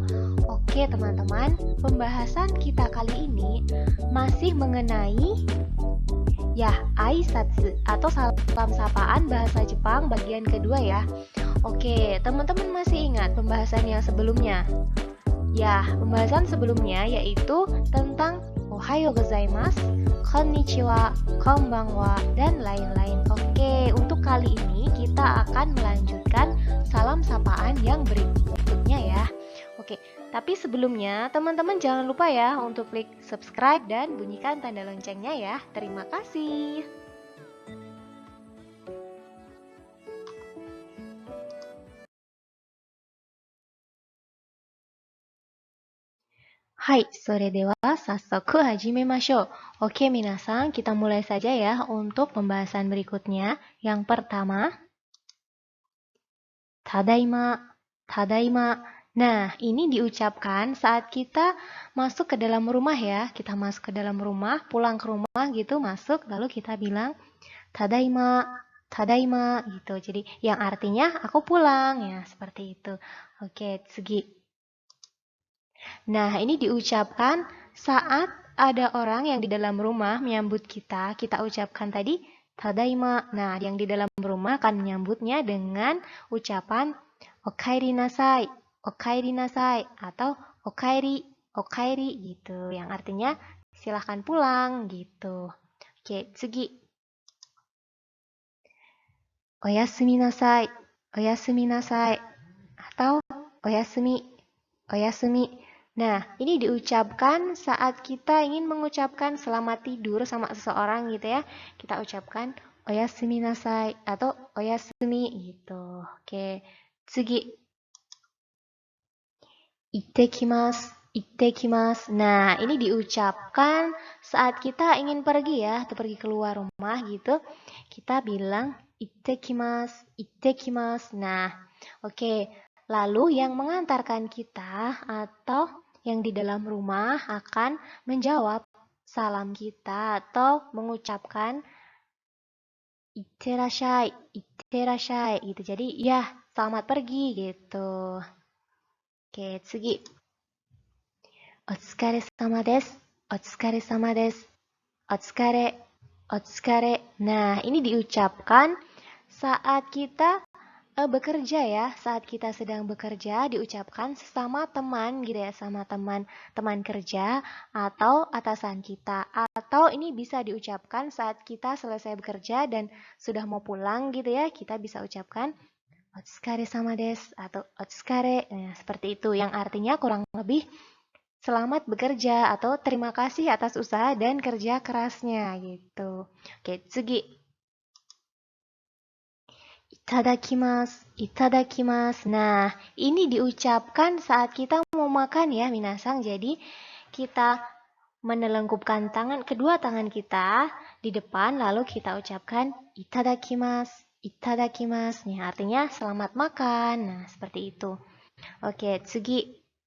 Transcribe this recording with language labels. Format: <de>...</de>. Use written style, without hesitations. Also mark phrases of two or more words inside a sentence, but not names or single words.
<id>Oke teman-teman, pembahasan kita kali ini masih mengenai aisatsu atau salam sapaan bahasa Jepang bagian kedua ya. Oke, teman-teman masih ingat pembahasan yang sebelumnya? Ya, pembahasan sebelumnya yaitu tentang</id> <ja>おはようございます、こんにちは、こんばんは,</ja> <id>dan lain-lain. Oke, untuk kali ini kita akan melanjutkan salam sapaan yang berikutnya ya. Oke, tapi sebelumnya teman-teman jangan lupa ya untuk klik subscribe dan bunyikan tanda loncengnya ya. Terima kasih.</id> <ja>はい、それでは, さっそく始めましょう.</ja> <id>Oke, minasan, kita mulai saja ya untuk pembahasan berikutnya. Yang pertama,</id> <ja>ただいま、ただいま.</ja> <id>Nah, ini diucapkan saat kita masuk ke dalam rumah ya. Kita masuk ke dalam rumah, pulang ke rumah gitu, masuk, lalu kita bilang</id> <ja>ただいま、ただいま</ja> <id>gitu. Jadi yang artinya aku pulang ya, seperti itu. Oke, tsugi. Nah, ini diucapkan saat ada orang yang di dalam rumah menyambut kita. Kita ucapkan tadi tadaima. Nah, yang di dalam rumah akan menyambutnya dengan ucapan</id> <ja>おかえりなさい、おかえりなさい</ja> <id>atau</id> <ja>おかえり、おかえり</ja> <id>gitu. Yang artinya silahkan pulang gitu. Oke, tsugi.</id> <ja>おやすみなさい、おやすみなさい atau おやすみ、おやすみ.</ja> <id>Nah, ini diucapkan saat kita ingin mengucapkan selamat tidur sama seseorang gitu ya. Kita ucapkan</id> <ja>おやすみなさい</ja> <id>atau oyasumi gitu. Oke, tsugi.</id> <ja>いってきます、いってきます.</ja> <id>Nah, ini diucapkan saat kita ingin pergi ya, atau pergi keluar rumah gitu. Kita bilang</id> <ja>いってきます、いってきます.</ja> <id>Nah, oke. Lalu yang mengantarkan kita atau yang di dalam rumah akan menjawab salam kita atau mengucapkan</id> <ja>いってらっしゃい、いってらっしゃい</ja> <id>gitu. Jadi ya, selamat pergi gitu. Oke, tsugi.</id> <ja>お疲れ様です、お疲れ様です、お疲れ、お疲れ.</ja> <id>Nah, ini diucapkan saat kita bekerja ya, saat kita sedang bekerja diucapkan sesama teman gitu ya, sama teman kerja atau atasan kita. Atau ini bisa diucapkan saat kita selesai bekerja dan sudah mau pulang gitu ya, kita bisa ucapkan</id> <ja>お疲れ様です</ja> <id>atau otsukare. Nah, seperti itu yang artinya kurang lebih selamat bekerja atau terima kasih atas usaha dan kerja kerasnya gitu. Oke, tsugi.</id> <ja>いただきます、いただきます.</ja> <id>Nah, ini diucapkan saat kita mau makan ya, minasang. Jadi, kita menelengkupkan kedua tangan kita di depan, lalu kita ucapkan</id> <ja>いただきます、いただきます.</ja> <id>Nih, artinya selamat makan. Nah, seperti itu. Oke, tsugi.</id>